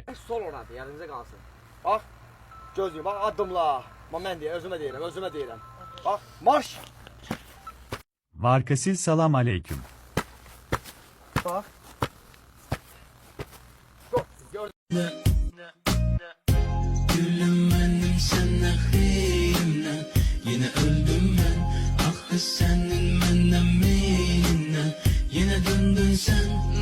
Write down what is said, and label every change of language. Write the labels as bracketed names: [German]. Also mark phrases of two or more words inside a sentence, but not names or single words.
[Azerbaijani] Sol oradır, yadınıza qalsın. Bax, gözlüyüm, bax addımla. Mən deyirəm, özümə deyirəm. Bax, marş! Varkasil salam aleyküm. Bax. [Turkish] Gülüm benim senden xeyrimden, yine öldüm ben. Ah kız senin benden meylinden, yine döndün sen